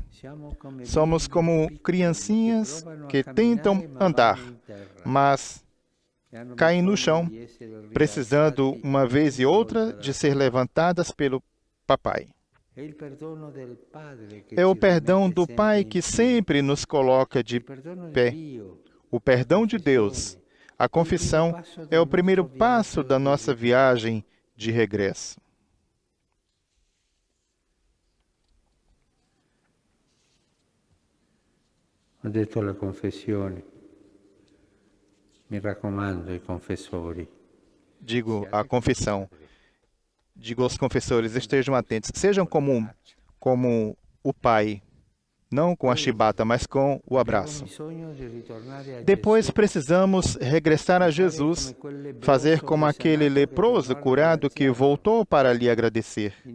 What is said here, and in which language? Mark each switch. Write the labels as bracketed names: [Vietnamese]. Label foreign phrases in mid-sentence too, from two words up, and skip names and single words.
[Portuguese] Somos como criancinhas que tentam andar, mas caem no chão, precisando uma vez e outra de ser levantadas pelo papai. É o perdão do Pai que sempre nos coloca de pé. O perdão de Deus. A confissão é o primeiro passo da nossa viagem de regresso. [Italian] Ho detto alla confessione, mi raccomando ai confessori. [Portuguese] Digo à confissão, digo aos confessores, estejam atentos, sejam como o Pai, não com a chibata, mas com o abraço. Depois precisamos regressar a Jesus, fazer como aquele leproso curado que voltou para lhe agradecer.